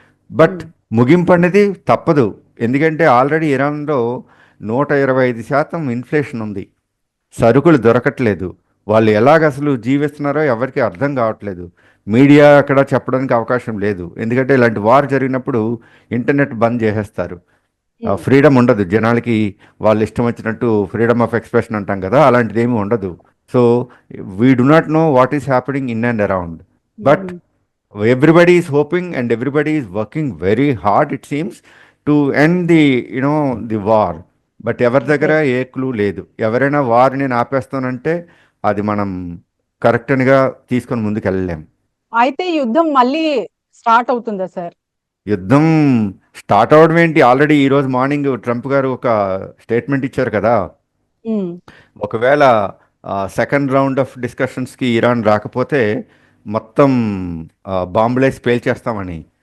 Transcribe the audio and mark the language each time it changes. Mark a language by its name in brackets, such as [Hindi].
[Telugu] But ముగింపు అనేది తప్పదు, ఎందుకంటే ఆల్రెడీ ఇరాన్లో 125% ఇన్ఫ్లేషన్ ఉంది, సరుకులు దొరకట్లేదు, వాళ్ళు ఎలాగ అసలు జీవిస్తున్నారో ఎవరికి అర్థం కావట్లేదు. మీడియా అక్కడ చెప్పడానికి అవకాశం లేదు, ఎందుకంటే ఇలాంటి వార్ జరిగినప్పుడు ఇంటర్నెట్ బంద్ చేసేస్తారు. ఫ్రీడమ్ ఉండదు జనాలకి, వాళ్ళు ఇష్టం వచ్చినట్టు ఫ్రీడమ్ ఆఫ్ ఎక్స్ప్రెషన్ అంటాం కదా, అలాంటిది ఏమీ ఉండదు. [English] So we do not know what is happening in and around, but everybody is hoping and everybody is working very hard, it seems, to end the war. [Telugu] But ఎవరి దగ్గర ఏ clue లేదు. ఎవరైనా war నేను ఆపేస్తానంటే అది మనం కరెక్ట్గా తీసుకొని ముందుకు వెళ్ళలేం. అయితే యుద్ధం మళ్ళీ స్టార్ట్ అవుతుందా సార్? యుద్ధం స్టార్ట్ అవడం ఏంటి, ఆల్రెడీ ఈరోజు మార్నింగ్ ట్రంప్ గారు ఒక స్టేట్మెంట్ ఇచ్చారు కదా, ఒకవేళ సెకండ్ రౌండ్ ఆఫ్ డిస్కషన్స్కి ఇరాన్ రాకపోతే మొత్తం బాంబులేసి పేల్చేస్తామని.